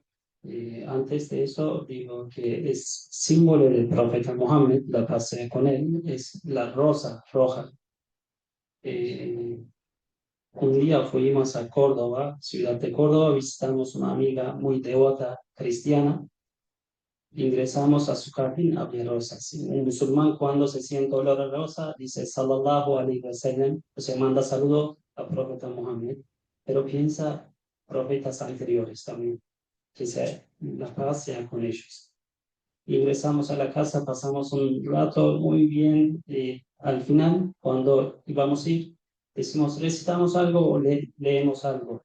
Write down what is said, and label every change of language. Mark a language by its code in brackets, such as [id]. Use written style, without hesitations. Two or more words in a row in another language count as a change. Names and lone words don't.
[es] Antes de eso, digo que es símbolo del profeta Mohammed, la paz sea con él, es la rosa roja. Un día fuimos a Córdoba, ciudad de Córdoba, visitamos una amiga muy devota cristiana. Ingresamos a su jardín, había rosas. Un musulmán, cuando se siente olor a rosa, dice [ar] صلى الله عليه وسلم, [es] o sea, manda saludo al profeta Mohammed, pero piensa profetas anteriores también, que sea la paz sea con ellos. Ingresamos a la casa, pasamos un rato muy bien, al final, cuando íbamos a ir, decimos, recitamos algo o leemos algo.